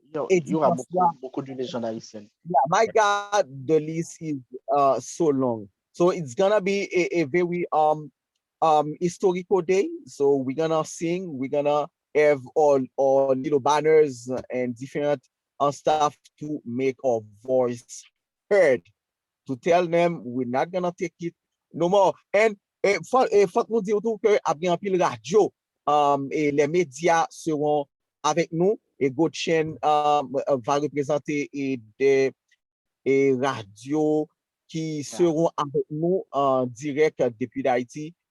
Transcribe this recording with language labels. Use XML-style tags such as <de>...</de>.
<fr>il y aura beaucoup de légendes haïtiennes.</fr> <en>Yeah, my God, the list is so long. So it's gonna be a very historical day. So we're gonna sing, we're gonna have all little banners and different stuff to make our voice heard, to tell them we're not gonna take it no more.</en> <fr>And faut nous dire tout que après un pile radio, et les médias seront avec nous et Gotchen va représenter des radios qui seront avec nous en direct depuis d'Haïti.</fr>